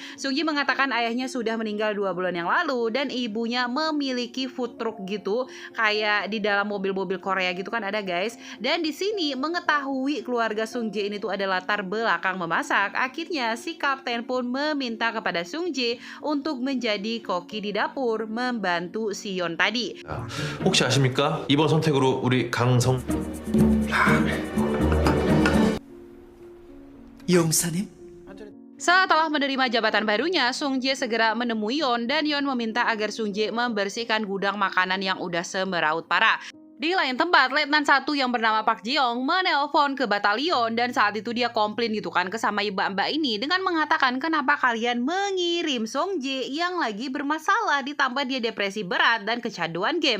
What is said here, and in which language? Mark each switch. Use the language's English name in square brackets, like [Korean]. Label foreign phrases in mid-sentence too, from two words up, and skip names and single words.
[Indonesian] Song Jae mengatakan ayahnya sudah meninggal 2 bulan yang lalu dan ibunya memiliki [English] food truck [Indonesian] gitu kayak di dalam mobil-mobil Korea gitu kan ada guys. Dan di sini mengetahui keluarga Song Jae ini tuh ada latar belakang memasak, akhirnya si kapten pun meminta kepada Song Jae untuk menjadi koki di dapur membantu si Yon tadi. [Korean] 혹시 아십니까? 이번 선택으로 우리 강성 용사님? [Indonesian] Setelah menerima jabatan barunya, Song Jae segera menemui Yon dan Yon meminta agar Song Jae membersihkan gudang makanan yang udah semeraut parah. Di lain tempat, Letnan 1 yang bernama Park Ji-young menelpon ke batalion dan saat itu dia komplain gitu kan ke sama mbak-mbak ini dengan mengatakan kenapa kalian mengirim Song Jae yang lagi bermasalah, ditambah dia depresi berat dan kecanduan game.